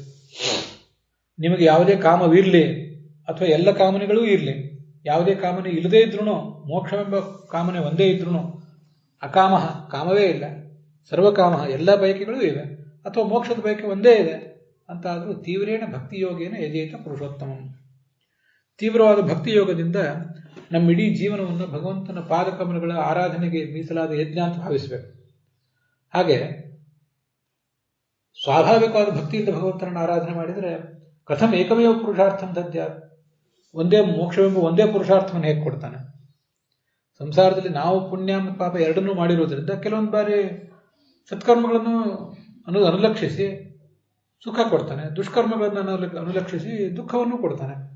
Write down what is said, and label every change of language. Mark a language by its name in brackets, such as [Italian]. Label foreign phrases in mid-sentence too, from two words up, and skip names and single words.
[Kannada] ನಿಮಗೆ ಯಾವುದೇ ಕಾಮವಿರಲಿ ಅಥವಾ ಎಲ್ಲ ಕಾಮನೆಗಳೂ ಇರಲಿ, ಯಾವುದೇ ಕಾಮನೆ ಇಲ್ಲದೇ ಇದ್ರೂ, ಮೋಕ್ಷವೆಂಬ ಕಾಮನೆ ಒಂದೇ ಇದ್ರೂ, ಅಕಾಮ ಕಾಮವೇ ಇಲ್ಲ, ಸರ್ವಕಾಮ ಎಲ್ಲ ಬಯಕೆಗಳೂ ಇವೆ, ಅಥವಾ ಮೋಕ್ಷದ ಬಯಕೆ ಒಂದೇ ಇದೆ ಅಂತಾದರೂ [Sanskrit] ತೀವ್ರೇಣ ಭಕ್ತಿ ಯೋಗೇನ ಯಜೇತ ಪುರುಷೋತ್ತಮ. [Kannada] ತೀವ್ರವಾದ ಭಕ್ತಿ ಯೋಗದಿಂದ ನಮ್ಮ ಇಡೀ ಜೀವನವನ್ನು ಭಗವಂತನ ಪಾದಕಮಲಗಳ ಆರಾಧನೆಗೆ ಮೀಸಲಾದ ಯಜ್ಞ ಅಂತ ಭಾವಿಸಬೇಕು. ಹಾಗೆ ಸ್ವಾಭಾವಿಕವಾದ ಭಕ್ತಿಯಿಂದ ಭಗವಂತನನ್ನು ಆರಾಧನೆ ಮಾಡಿದರೆ [Sanskrit] ಕಥಂ ಏಕಮೇವ ಪುರುಷಾರ್ಥಂ ದದ್ಯಾತ್, [Kannada] ಒಂದೇ ಮೋಕ್ಷವೆಂಬ ಒಂದೇ ಪುರುಷಾರ್ಥವನ್ನು ಹೇಗೆ ಕೊಡ್ತಾನೆ. ಸಂಸಾರದಲ್ಲಿ ನಾವು ಪುಣ್ಯ ಮತ್ತು ಪಾಪ ಎರಡನ್ನೂ ಮಾಡಿರೋದ್ರಿಂದ ಕೆಲವೊಂದು ಬಾರಿ ಸತ್ಕರ್ಮಗಳನ್ನು ಅನುಲಕ್ಷಿಸಿ ಸುಖ ಕೊಡ್ತಾನೆ, ದುಷ್ಕರ್ಮಗಳನ್ನು ಅನುಲಕ್ಷಿಸಿ ದುಃಖವನ್ನು ಕೊಡ್ತಾನೆ.